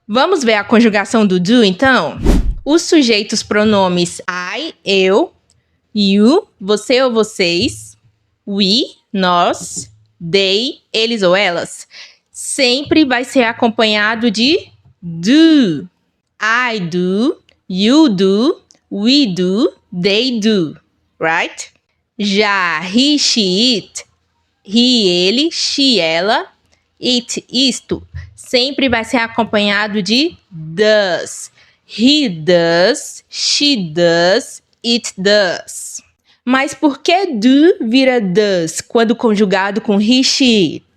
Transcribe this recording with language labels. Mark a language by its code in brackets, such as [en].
[pt] Vamos ver a conjugação do do, então? Os sujeitos pronomes I, eu, you, você ou vocês, we, nós, they, eles ou elas, sempre vai ser acompanhado de do. [en] I do, you do, we do, they do, right? [pt] Já he, she, it, he, ele, she, ela, it, isto, sempre vai ser acompanhado de does. [en] He does, she does, it does. [pt] Mas por que do vira does quando conjugado com he, she, it?